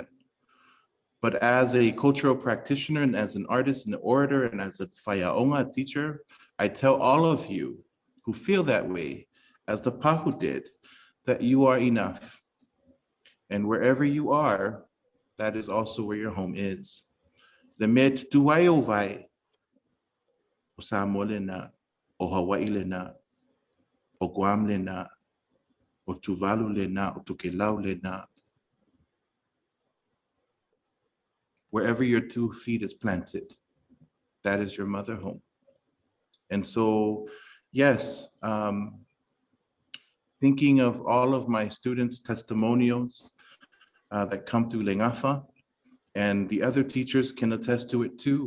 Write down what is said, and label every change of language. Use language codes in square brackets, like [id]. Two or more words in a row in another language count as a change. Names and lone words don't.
[en] But as a cultural practitioner and as an artist and an orator and as a whaiaonga teacher, I tell all of you who feel that way, as the Pahu did, that you are enough. And wherever you are, that is also where your home is. [sm] The med tuwayo vai, o Samoa lena, o Hawaii lena, o Guam lena, o Tuvalu lena, o Tokelau lena. [en] Wherever your 2 feet is planted, that is your mother home. And so, yes, thinking of all of my students' testimonials that come through Lengafa, and the other teachers can attest to it too.